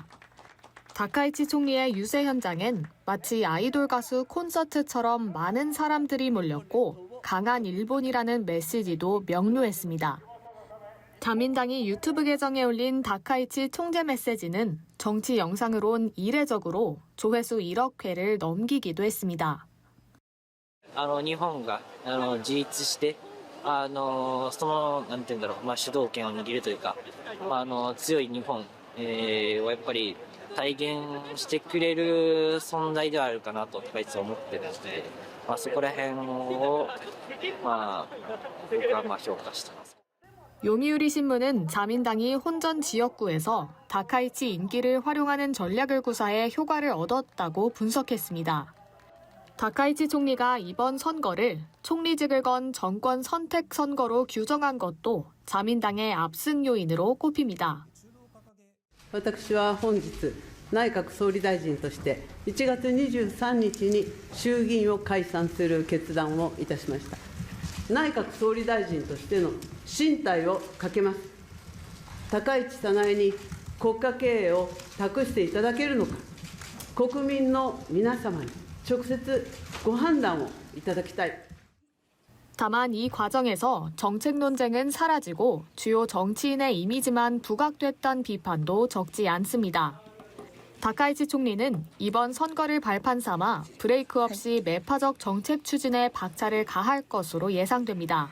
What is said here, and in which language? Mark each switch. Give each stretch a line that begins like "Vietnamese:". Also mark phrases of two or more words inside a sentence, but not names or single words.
Korean: 다카이치 총리의 유세 현장엔 마치 아이돌 가수 콘서트처럼 많은 사람들이 몰렸고 강한 일본이라는 메시지도 명료했습니다. 자민당이 유튜브 계정에 올린 다카이치 총재 메시지는 정치 영상으론 이례적으로 조회수 1억 회를 넘기기도 했습니다.
Japanese: 日本が自立してそのなんていうんだろう主導権を握るというか強い日本はやっぱり体現してくれる存在ではあるかなといつも思ってるのでそこら辺を僕は評価してます.
Korean: 요미우리 신문은 자민당이 혼전 지역구에서 다카이치 인기를 활용하는 전략을 구사해 효과를 얻었다고 분석했습니다. 다카이치 총리가 이번 선거를 총리직을 건 정권 선택 선거로 규정한 것도 자민당의 압승 요인으로 꼽힙니다.
Japanese: 私は本日内閣総理大臣として1月23日に衆議院を解散する決断をいたしました。内閣総理大臣としての進退をかけます。高市早苗に国家経営を託していただけるのか、国民の皆様に直接ご判断をいただきたい。
Korean: 다만 이 과정에서 정책 논쟁은 사라지고 주요 정치인의 이미지만 부각됐다는 비판도 적지 않습니다. 다카이치 총리는 이번 선거를 발판 삼아 브레이크 없이 매파적 정책 추진에 박차를 가할 것으로 예상됩니다.